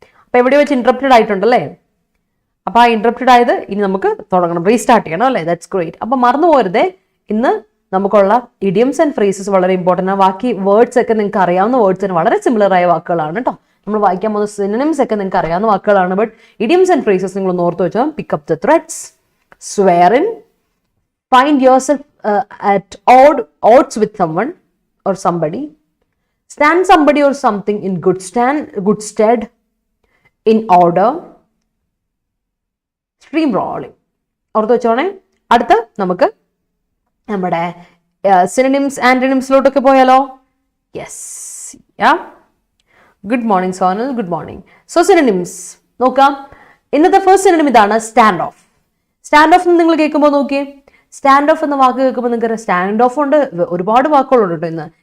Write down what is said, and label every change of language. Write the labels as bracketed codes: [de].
[ml] അപ്പോൾ എവിടെ വെച്ച് ഇൻട്രപ്റ്റഡ് ആയിട്ടുണ്ടല്ലേ? അപ്പോൾ ആ ഇൻട്രപ്റ്റഡ് ആയത് ഇനി നമുക്ക് തുടങ്ങണം, റീസ്റ്റാർട്ട് ചെയ്യണം അല്ലേ? [en] That's great. [ml] അപ്പോൾ മറന്നു പോരുതേ, ഇന്ന് നമുക്കുള്ള ഇഡിയംസ് ആൻഡ് ഫ്രേസസ് വളരെ ഇമ്പോർട്ടൻ്റ് ആണ്. ബാക്കി വേർഡ്സ് ഒക്കെ നിങ്ങൾക്ക് അറിയാവുന്ന വേർഡ്സിന് വളരെ സിമിലർ ആയ വാക്കുകളാണ് കേട്ടോ. നമ്മൾ വായിക്കാൻ പോകുന്ന സിനോണിംസ് ഒക്കെ നിങ്ങൾക്ക് അറിയാവുന്ന വാക്കുകളാണ്. [en] but idioms and phrases [ml] നിങ്ങൾ ഒന്ന് ഓർത്ത് വെച്ചാൽ [en] Pick up the threads, swear in, find yourself at odds with someone or somebody, stand somebody or something in good stead, in order, stream rolling. [ml] ഓർത്ത് വെച്ചോണേ. അടുത്ത് നമുക്ക് നമ്മുടെ സിനോണിംസ് ആന്റണിംസിലോട്ടൊക്കെ പോയാലോ? [en] Yes, yeah, good morning Sonal, good morning. [ml] So synonyms നോക്കാം. ഇന്നത്തെ first synonym ഇതാണ്, stand of. Stand of നിങ്ങൾ കേൾക്കുമ്പോൾ നോക്കിയേ, സ്റ്റാൻഡ് ഓഫ് എന്ന വാക്ക് കേൾക്കുമ്പോൾ നിങ്ങൾക്ക് സ്റ്റാൻഡ് ഓഫ് ഉണ്ട്, ഒരുപാട് വാക്കുകളുണ്ട് കേട്ടോ.